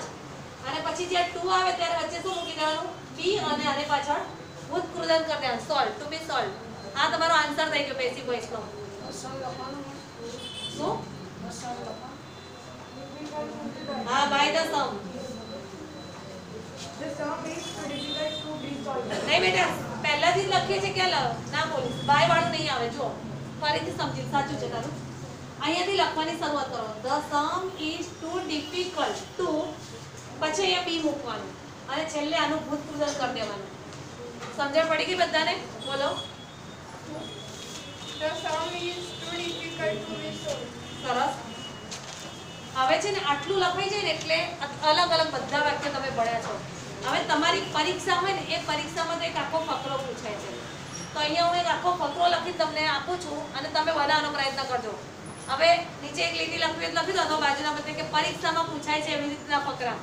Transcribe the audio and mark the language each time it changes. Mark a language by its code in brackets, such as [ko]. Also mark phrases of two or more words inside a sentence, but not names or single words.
[gu] અને પછી જ્યારે 2 આવે ત્યારે વચ્ચે શું મૂકી દેવાનું? બી અને આને પાછળ ઉત્કૃદન કરી દેવાનું. [en] solve to be solve. [gu] આ તમારો આન્સર થઈ ગયો પેસિવ વોઇસનો. શું? હા, [en] by the sum. The sum is too difficult to be solved. [gu] નહીં બેટા, પહેલાથી જ લખીએ છે કે ના બોલીશ. બાય વાળું નહીં આવે. જો ફરીથી સમજી, સાચું છે તારું. અહીંયાથી લખવાની શરૂઆત કરો. [en] The sum is too difficult to, [gu] પછી અહીંયા બી મૂકવાનું અને છેલ્લે આનું ભૂતકૃદન કરી દેવાનું. સમજણ પડી ગઈ બધાને? બોલો. [en] The sum is too difficult to be solved. [gu] સરસ. હવે છે ને આટલું લખાઈ જાય ને એટલે અલગ અલગ બધા વાક્ય તમે ભણ્યા છો. હવે તમારી પરીક્ષા હોય ને એ પરીક્ષામાં તો એક આખો ફકરો પૂછાય છે. તો અહીંયા હું એક આખો ફકરો લખીને તમને આપું છું અને તમે બનાવવાનો પ્રયત્ન કરજો. હવે નીચે એક લીટી લખવી એટલે લખી દો તો બાજુના બધે કે પરીક્ષામાં પૂછાય છે એવી રીતના ફકરા.